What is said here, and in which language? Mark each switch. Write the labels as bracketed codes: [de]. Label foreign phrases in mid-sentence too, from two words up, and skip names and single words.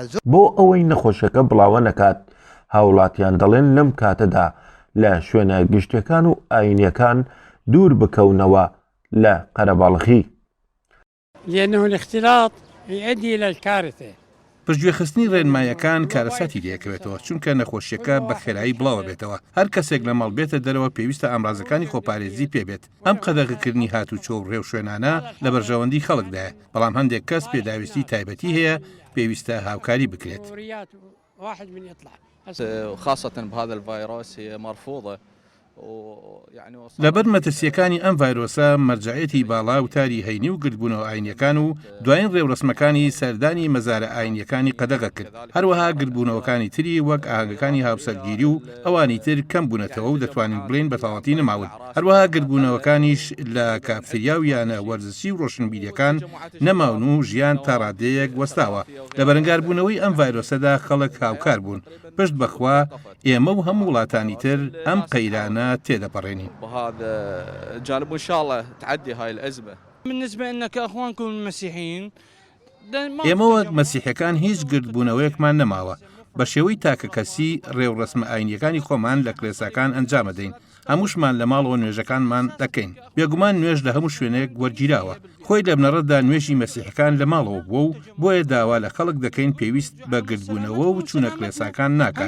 [ckb] بۆ ئەوەی نەخۆشەکە بڵاوە نەکات هاوڵاتیان دەڵێن لەم کاتەدا لە شوێنە گشتیەکان و ئاینیەکان دوور بکەونەوە لە قەرەباڵغی. [ar] لأنه الاختلاط يؤدي إلى الكارثة. [ckb] پشتگوێخستنی ڕێنمایەکان کارەساتی لێکەوێتەوە چونکە نەخۆشیەکە بە خێرایی بڵاوە بێتەوە. هەر کەسێک لە ماڵ بێتە دەرەوە پێویستە ئامڕازەکانی خۆپارێزی پێبێت. ئەم قەدەغەکردنی هاتوچۆ و ڕێو شوێنانە لە بەرژەوەندی خەڵکدایە بەڵام هەندێک کەس پێداویستی تایبەتی هەیە پێویستە هاوکاری بکرێت. [ar] خاصة بهذا الفيروس هي مرفوضة [ckb] لەبەر مەترسیەکانی ئەم ڤایرۆسە مەرجعەتی باڵا و تاری هەینی و گرتبوونەوە ئاینیەکان و دوایین ڕێوڕسمەکانی سەردانی مەزارە ئاینیەکانی قەدەغە کرد. هەروەها گرتبوونەوەکانی تری وەک ئاهەنگەکانی هاوسەرگیری و ئەوانی تر کەم بوونەتەوە و دەتوانین بڵێن بەتەواوەتی نەماون. هەروەها گرتبوونەوەکانیش لە کافتریا و یانە وەرزشی و ڕۆشنبیریەکان نەماون و ژیان تا ڕادەیەک وەستاوە. لە بەرەنگاربوونەوەی ئەم ڤایرۆسەدا خەڵک هاوکار بوون. پشت بەخوا ئێمە و هەموو وڵاتانی تر ئەم قەیرانە تێدەپەڕێنین. [ar] وهذا جانب إن شاء الله تعدي هاي الأزمة. بالنسبة إنك أخوانكم المسيحيين [ckb] ئێمە وەک مەسیحەکان هیچ گرتبوونەوەیەکمان نەماوە. بە شێوەی تاکە کەسی ڕێوڕسمە ئاینیەکانی خۆمان لە کلێساکان ئەنجامەدەین. هەمووشمان لە ماڵەوە نوێژەکانمان دەکەین. بێگومان نوێژ لە هەموو شوێنێک وەرگیراوە. خۆی لە بنەڕەتدا نوێژی مەسیحەکان لە ماڵەوە بووە و بۆیە داوا لە خەڵک دەکەین پێویست بە گرتبوونەوە و چوونە کلێساکان ناکات.